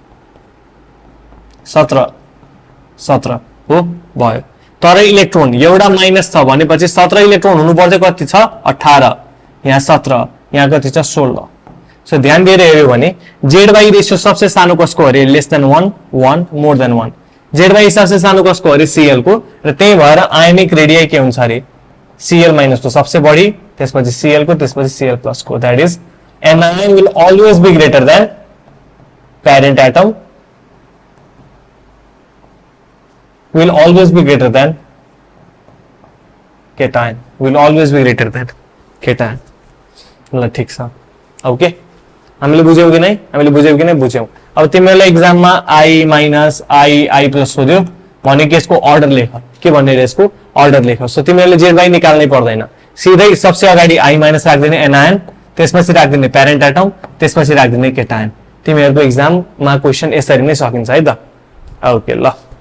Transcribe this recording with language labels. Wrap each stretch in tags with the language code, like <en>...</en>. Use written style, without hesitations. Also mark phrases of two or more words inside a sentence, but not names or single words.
<ne>17 17 हो भयो तर इलेक्ट्रोन एउटा माइनस छ भनेपछि 17 इलेक्ट्रोन हुनु पर्छ कति छ 18 यहाँ 17 यहाँ कति छ 16 सो ध्यान दिएर हेर्यो भने जेड वाई रेशियो सबसे सानो कसको अरे</ne> <en>less than</en> <ne>1 1</ne> <en>more than</en> <ne>1 जेड वाई सबसे सानो कसको अरे Cl को र त्यही भएर</ne> <en>ionic radii</en> <ne>के हुन्छ अरे Cl माइनस को सबसे बढी त्यसपछि Cl को त्यसपछि Cl प्लस को</ne> <en>that is anion will always be greater than parent atom will always be greater than cation will always be greater than cation</en> <ne>ल ठीक छ ओके हामीले बुझ्यौ कि नै हामीले बुझ्यौ कि नै बुझ्यौ अब तिमीहरुलाई एक्जाममा i माइनस i प्लस सोध्यो भने के यसको अर्डर लेख के भन्ने रे यसको अर्डर लेख सो तिमीहरुले जेड वाई निकाल्नै पर्दैन सिधै सबसे अगाडि i माइनस राख्दिने एनायन त्यसपछि राख्दिने</ne> <en>parent atom</en> <ne>त्यसपछि राख्दिने केटायन तिमीहरुको एक्जाममा क्वेशन यसरी नै सकिन्छ है त ओके ल</ne>